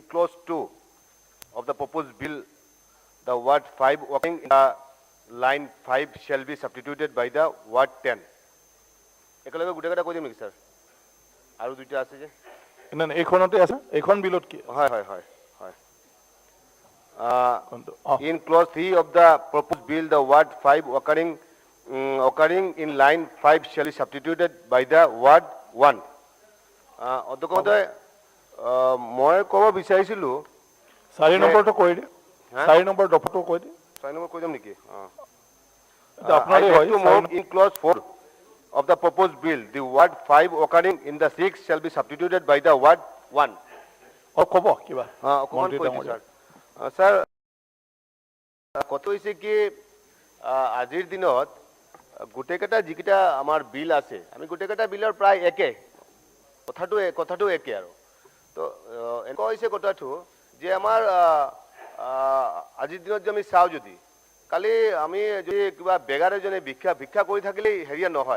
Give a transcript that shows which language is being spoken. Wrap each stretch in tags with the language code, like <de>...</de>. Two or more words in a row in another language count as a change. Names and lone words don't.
<en>clause 2 of the proposed bill, the word 5 working in the line 5 shall be substituted by the word 10.</en> <as>একেলগে গোটেইকেইটা কৈ দিম নেকি স্যাৰ? আৰু দুইটা আছে যে এইখনতে আছে, এইখন বিলত কি? হয়।</as> <en>In clause 3 of the proposed bill, the word 5 occurring in line 5 shall be substituted by the word 1.</en> <as>অধ্যক্ষ মহোদয়, মই ক'ব বিচাৰিছিলোঁ 4 নম্বৰটো কৈ দিয়ে। 4 নম্বৰ দফাটো কৈ দিয়ে। 4 নম্বৰ কৈ দিম নেকি? আপোনাৰে হয়।</as> <en>In clause 4 of the proposed bill, the word 5 occurring in the 6 shall be substituted by the word 1.</en> <as>ক'ব কিবা? অকণমান কৈ দিম স্যাৰ। স্যাৰ, কথা হৈছে কি আজিৰ দিনত গোটেইকেইটা যিকেইটা আমাৰ বিল আছে, আমি গোটেইকেইটা বিলৰ প্ৰায় একে, কথাটো একে আৰু। তো এনেকুৱা হৈছে কথাটো যে আমাৰ আজিৰ দিনত যে আমি চাওঁ, যদি কালি আমি যদি কিবা বেগাৰ এজনে ভিক্ষা কৰি থাকিলেই হেৰিয়া নহয়।</as>